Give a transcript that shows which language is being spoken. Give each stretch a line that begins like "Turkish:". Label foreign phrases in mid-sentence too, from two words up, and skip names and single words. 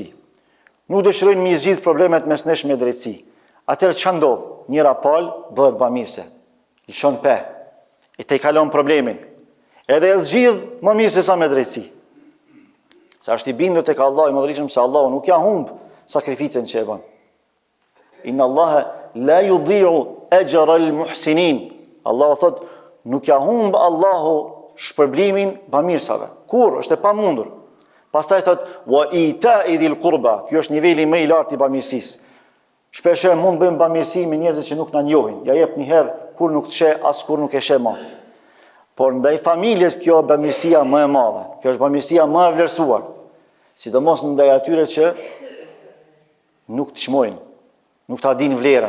Albanian: Nuk dëshirojnë mi zgjidh problemet mes nesh me drejtësi. Atëherë ç'a ndodh? Njëra palë bëhet bamirëse. Lëshon pe. E te kalon problemin. Edhe e zgjidh më mirë se sa me drejtësi. Sa është i bindur tek Allahu i Madhërisëm se Allahu nuk ja humb sakrificën që e bën.
Arabic: إن الله لا يضيع أجر المحسنين.
Albanian: Allahu thot, nuk ja humb Allahu shpërblimin bamirësave. Kur është e pamundur. Pastaj thot
Arabic: وإيتاء ذي القربى.
Albanian: Ky është niveli më i lartë i bamirësisë. Shpesh mund bëjmë bamirësi me njerëz që nuk na njohin. Ja jep një herë kur nuk të sheh, as kur nuk e sheh më. Por ndaj familjes kjo është bamirësia më e madhe. Kjo është bamirësia më e vlerësuar. Sidomos ndaj atyre që nuk të çmojnë, nuk ta dinë vlerën.